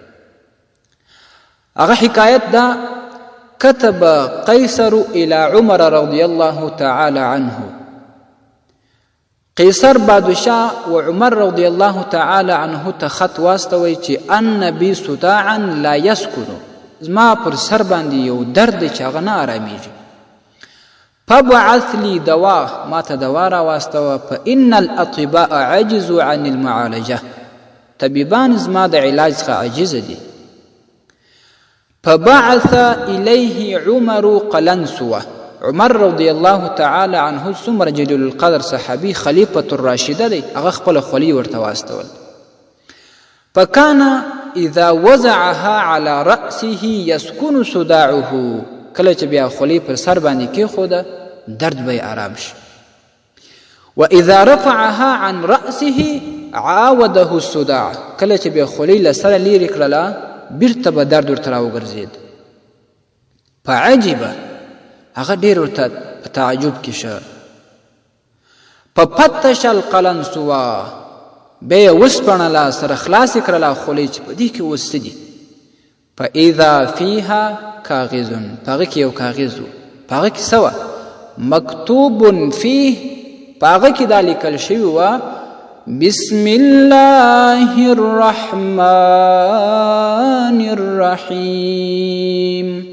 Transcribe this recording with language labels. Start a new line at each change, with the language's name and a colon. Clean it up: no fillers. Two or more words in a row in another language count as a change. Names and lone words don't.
Pashto: هغه حکایت دا
Arabic: كتب قیصر الى عمر رضی الله تعالی عنه.
Pashto: قیصر بادشاه و عمر
Arabic: رضی الله تعالی عنه
Pashto: ته خط واستوي چې
Arabic: ان بی صداعا لا يسكن.
Pashto: زما پر سر باندې یو درد چې هغه نه آرامیږي.
Arabic: فبعث لي دواء،
Pashto: ما ته دوا را واستوه.
Arabic: فإن الأطباء عجزوا عن المعالجة،
Pashto: طبيبان زما د علاج څخه عاجز دي.
Arabic: فبعث إليه عمر قلنسوة.
Pashto: عمر
Arabic: رضی الله تعالی عنه
Pashto: څومره جلیل القدر صحابي خلیفة الراشده دی، هغه خپل خولي ورته واستول.
Arabic: فكان إذا وضعها على رأسه يسكن صداعه.
Pashto: کله چې بیا خولي پر سر باندې کېښوده درد به یې آرام شي.
Arabic: وإذا رفعها عن رأسه عاوده الصداع.
Pashto: کله چې بیا خولي له سره لیرې کړله بیرته به درد ورته راوګرځېد. فعجبه، هغه ډېر ورته په تعجب کې شه.
Arabic: ففتش القلنسوه،
Pashto: بیا یې وسپړله، سره خلاصې کړله خولۍ چې په دې کې اوس څه دي.
Arabic: فإذا فيها
Pashto: کاغذ، په هغه کې یو کاغذ و. په هغه کې څه وه؟
Arabic: مکتوب فيه،
Pashto: په هغه کې دا لیکل شوي وه
Arabic: بسم الله الرحمن الرحیم.